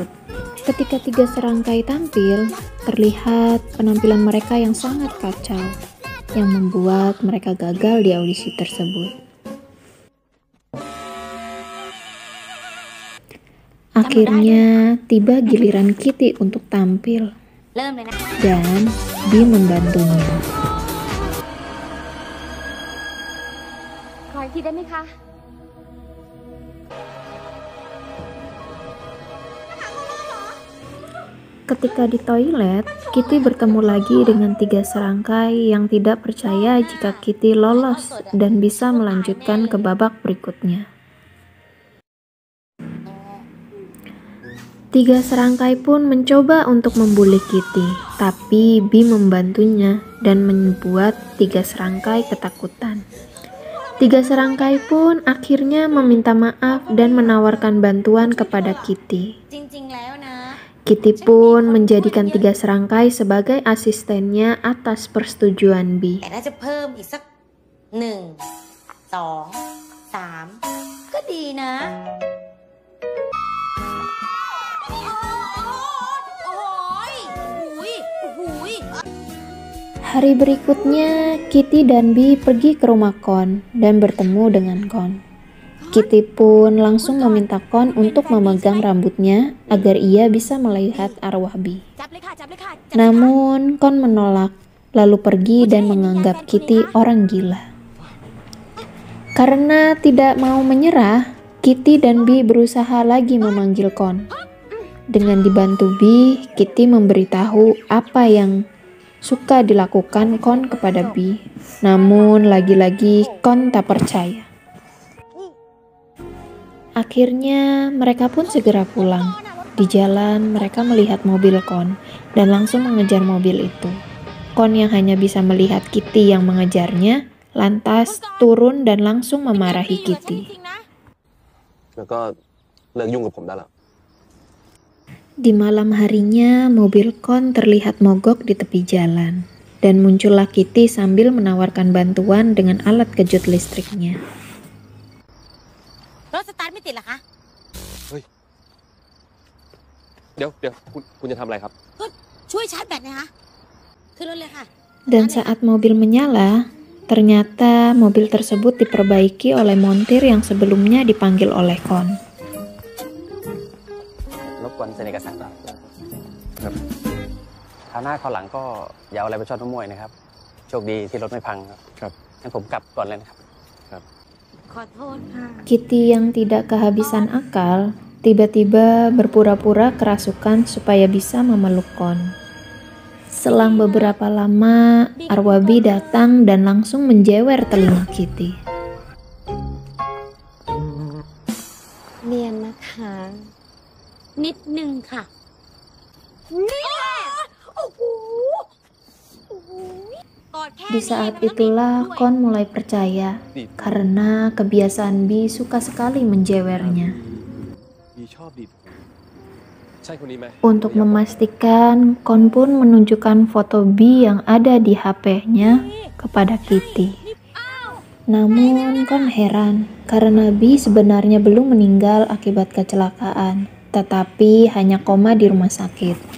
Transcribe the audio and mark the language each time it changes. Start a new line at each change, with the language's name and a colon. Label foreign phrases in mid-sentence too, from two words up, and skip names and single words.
Indonesian: Ketika 3 serangkai tampil, terlihat penampilan mereka yang sangat kacau, yang membuat mereka gagal di audisi tersebut. Akhirnya, tiba giliran Kitty untuk tampil,
Thai: เริ่มเลยนะ
Indonesian: dan Bi membantunya.
Thai: ขออีกทีได้ไหมคะ
Indonesian: Ketika di toilet, Kitty bertemu lagi dengan 3 serangkai yang tidak percaya jika Kitty lolos dan bisa melanjutkan ke babak berikutnya. 3 serangkai pun mencoba untuk membuli Kitty, tapi Bi membantunya dan membuat 3 serangkai ketakutan. 3 serangkai pun akhirnya meminta maaf dan menawarkan bantuan kepada Kitty.
Thai: จริงๆแล้วนะ
Indonesian: Kitty pun menjadikan 3 serangkai sebagai asistennya atas persetujuan Bi.
Thai: แต่น่าจะเพิ่มอีกสัก1 2 3ก็ดีนะ
Indonesian: Hari berikutnya, Kitty dan Bi pergi ke rumah Kon dan bertemu dengan Kon. Kitty pun langsung meminta Kon untuk memegang rambutnya agar ia bisa melihat arwah Bi.
Thai: จับเลยค่ะจับเลยค่ะ
Indonesian: Namun, Kon menolak, lalu pergi dan menganggap Kitty orang gila. Karena tidak mau menyerah, Kitty dan Bi berusaha lagi memanggil Kon. Dengan dibantu Bi, Kitty memberitahu apa yang suka dilakukan Kon kepada Bi. Namun lagi-lagi Kon tak percaya. Akhirnya mereka pun segera pulang. Di jalan mereka melihat mobil Kon dan langsung mengejar mobil itu. Kon yang hanya bisa melihat Kitty yang mengejarnya, lantas turun dan langsung memarahi Kitty.
Thai: แล้วก็เลิกยุ่งกับผมได้แล้ว
Indonesian: Di malam harinya, mobil Kon terlihat mogok di tepi jalan. Dan muncullah Kitty sambil menawarkan bantuan dengan alat kejut listriknya.
Thai: รถสตาร์ทไม่ติดเหรอคะ เดี๋ยวคุณจะทำอะไรครับ ก็ช่วยชาร์จแบตนะคะขึ้นรถเลยค่ะ
Indonesian: Dan saat mobil menyala, ternyata mobil tersebut diperbaiki oleh montir yang sebelumnya dipanggil oleh Kon.
Thai: รบกวนเซ็นเอกสารครับคราวหน้าคราวหลังก็อย่าเอาอะไรไปชดน้ำมวยนะครับโชคดีที่รถไม่พังครับงั้นผมกลับก่อนเลยนะครับ ขอโทษค่ะ
Indonesian: Kitty yang tidak kehabisan akal, tiba-tiba berpura-pura kerasukan supaya bisa memeluk Kon. Selang beberapa lama, Arwabi datang dan langsung menjewer telinga Kitty.
Thai: เนียนนะคะ นิดนึงค่ะนี่โอ้โหกอดแค่
Indonesian: Di saat itulah Kon mulai percaya karena kebiasaan Bi suka sekali menjewernya.
Thai: ดีชอบดีดใช่คนนี้ไหม
Indonesian: Untuk memastikan, Kon pun menunjukkan foto Bi yang ada di HP-nya kepada Kitty. Namun Kon heran karena Bi sebenarnya belum meninggal akibat kecelakaan, tetapi hanya koma di rumah sakit.